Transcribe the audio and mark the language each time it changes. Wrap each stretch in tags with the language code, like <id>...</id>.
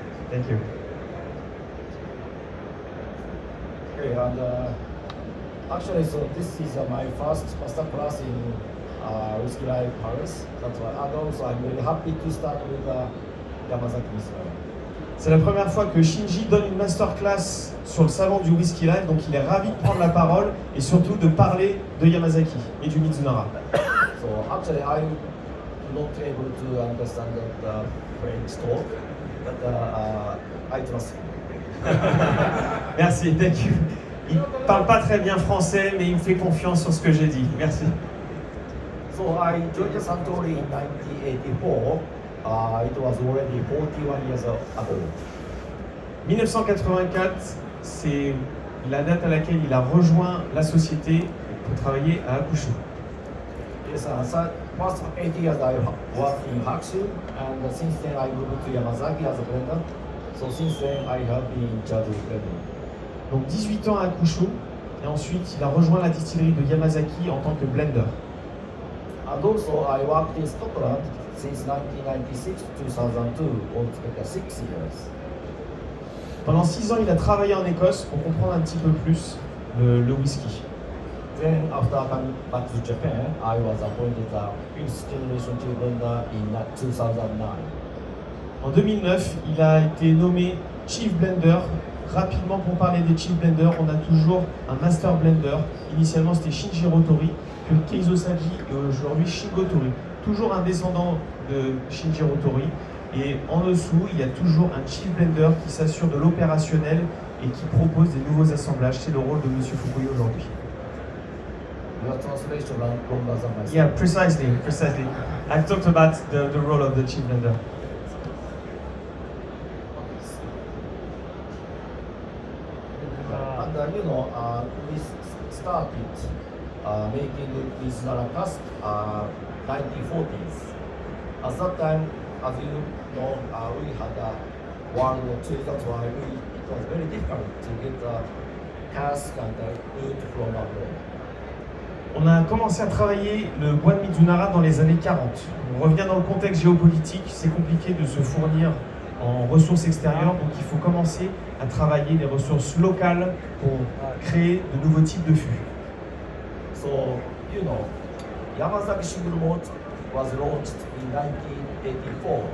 <en>Thank you. Okay, and actually, so this is my first master class in Whiskey Live Paris. That's why, and also I'm really happy to start with Yamazaki Mizunara.</en> <fr>C'est la première fois que Shinji donne une masterclass sur le salon du Whisky Live, donc il est ravi de prendre la parole et surtout de parler de Yamazaki et du Mizunara.</fr> <en>So actually, I'm not able to understand the French talk, but I trust him.</en> <fr>Merci,</fr> <en>thank you.</en> <fr>Il ne parle pas très bien français, mais il me fait confiance sur ce que j'ai dit. Merci.</fr> <en>So I joined the Suntory in 1984, it was already 41 years ago.</en> <fr>1984, c'est la date à laquelle il a rejoint la société pour travailler à Hakushu.</fr> <en>Yes, first 8 years I worked in Hakushu, and since then I moved to Yamazaki as a blender. So since then I have been in charge of blending.</en> <fr>Donc 18 ans à Hakushu, et ensuite il a rejoint la distillerie de Yamazaki en tant que blender.</fr> <en>And also I worked in Scotland since 1996 to 2002, altogether 6 years.</en> <fr>Pendant 6 ans, il a travaillé en Écosse pour comprendre un petit peu plus le whisky.</fr> <en>Then after coming back to Japan, I was appointed a fifth generation tea blender in 2009.</en> <fr>En 2009, il a été nommé Chief Blender. Rapidement, pour parler des Chief Blenders, on a toujours un Master Blender. Initialement, c'était Shinjiro Tori, puis Keizo Saji et aujourd'hui Shingo Tori. Toujours un descendant de Shinjiro Tori. Et en dessous, il y a toujours un Chief Blender qui s'assure de l'opérationnel et qui propose des nouveaux assemblages. C'est le rôle de M. Fukui aujourd'hui.</fr> <en>Your translation longer than myself. Yeah, precisely. I talked about the role of the Chief Blender. And we started making Mizunara cask 1940s. At that time, as you know, we had a World War II. That's why it was very difficult to get the cask and the wood from abroad.</en> <fr>On a commencé à travailler le bois de Mizunara dans les années 40. On revient dans le contexte géopolitique, c'est compliqué de se fournir en ressources extérieures, donc il faut commencer à travailler des ressources locales pour créer de nouveaux types de fûts.</fr> <en>So, Yamazaki Single Malt was launched in 1984.</en>